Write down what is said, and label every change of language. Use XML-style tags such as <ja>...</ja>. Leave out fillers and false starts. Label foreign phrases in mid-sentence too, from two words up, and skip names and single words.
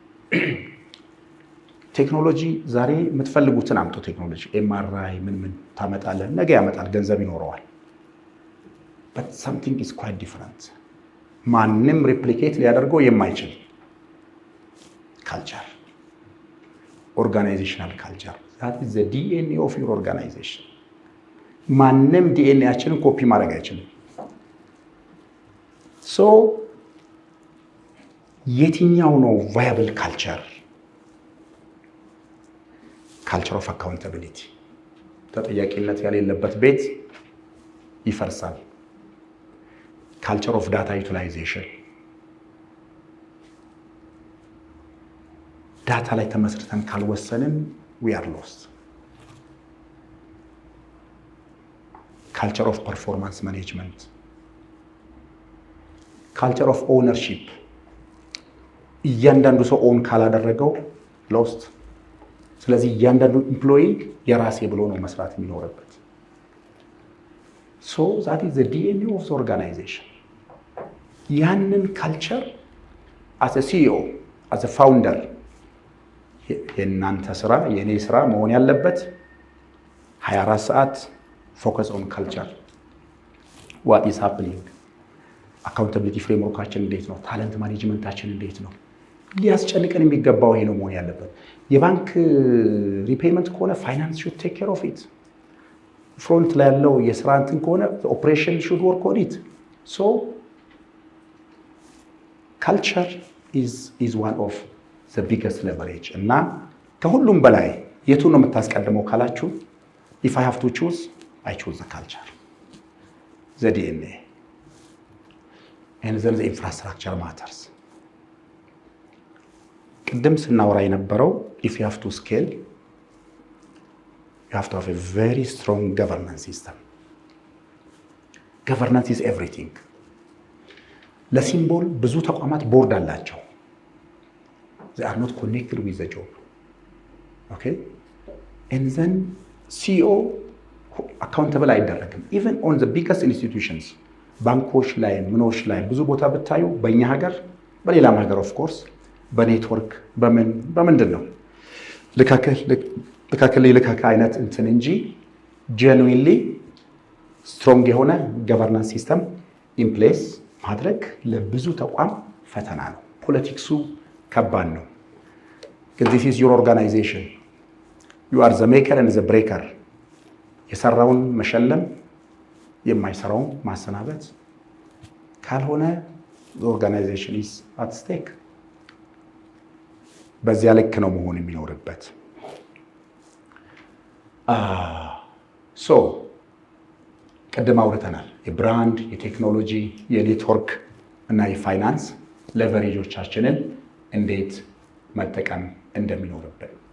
<am>ቴክኖሎጂ ዛሬ የምትፈልጉትን አምጦ ቴክኖሎጂ ኤምአርአይ ምን ታመጣለህ፣ ነገ ያመጣል፣ ገንዘብ ይኖረዋል።</am> <en>but something is quite different።</en> <am>ማንም ሪፕሊኬት ሊያደርገው የማይችል</am> <en>culture, organizational culture that is the DNA of your organization።</en> <am>ማንም ዲኤንኤያችንን ኮፒ ማድረግ አይችልም። ሶ የትኛው ነው</am> <en>viable culture? culture of accountability።</en> <am>ተጠያቂነት የሌለበት ቤት ይፈርሳል።</am> <en>culture of data utilization።</en> <am>ዳታ ላይ ተመስርተን ካልወሰንን</am> <en>we are lost። culture of performance management፣ culture of ownership።</en> <am>እያንዳንዱ ሰው ኦን ካላደረገው ሎስት። ስለዚህ እያንዳንዱ ኢምፕሎይ የራሴ ብሎ ነው መስራት የሚኖርበት።</am> <en>so that is the DNA of the organization።</en> <am>ያንን ካልቸር</am> <en>as a CEO as a founder</en> <am>የእናንተ ስራ የእኔ ስራ መሆን ያለበት 24 ሰዓት</am> <en>focus on culture። what is happening፣</en> <am>አካውንታቢሊቲ ፍሬምወርካችን እንዴት ነው፣ ታለንት ማኔጅመንታችን እንዴት ነው። ሊያስጨንቀን የሚገባው ይሄ ነው መሆን ያለበት። የባንክ ሪፔይመንት ከሆነ</am> <en>finance should take care of it።</en> <am>ፍሮንት ላይ ያለው የስራ እንትን ከሆነ</am> <en>operation should work on it። so culture is one of the biggest leverage</en> <am>እና ከሁሉም በላይ የቱ ነው የምታስቀድመው ካላችሁ</am> <en>if I have to choose I choose the culture, the DNA, and then the infrastructure matters.</en> <am>ቅድም ስናወራ የነበረው</am> <en>if you have to scale you have to have a very strong governance system. Governance is everything.</en> <am>ለሲምቦል ብዙ ተቋማት ቦርድ አላቸው.</am> <en>They are not connected with the job. Okay? And then CEO accountable አይደረግም. Even on the biggest institutions,</en> <am>ባንኮች ላይ ምኖች ላይ ብዙ ቦታ ብታዩ በእኛ ሀገር በሌላም ሀገር</am> <en>of course</en> <am>በኔትወርክ በምንድን ነው ልካክል አይነት እንትን እንጂ</am> <en>genuinely strong</en> <am>የሆነ</am> <en>governance system in place</en> <am>ማድረግ ለብዙ ተቋም ፈተና ነው። ፖለቲክሱ ከባድ ነው።</am> <en>This is your organization. You are the maker and the breaker.</en> <am>የሰራውን መሸለም የማይሰራውን ማሰናበት ካልሆነ</am> <en>the organization is at stake.</en> <am>በዚያ ልክ ነው መሆን የሚኖርበት። so ቅድም አውርተናል የብራንድ፣ የቴክኖሎጂ፣ የኔትወርክ እና የፋይናንስ ሌቨሬጆቻችንን እንዴት መጠቀም እንደሚኖርብን</am>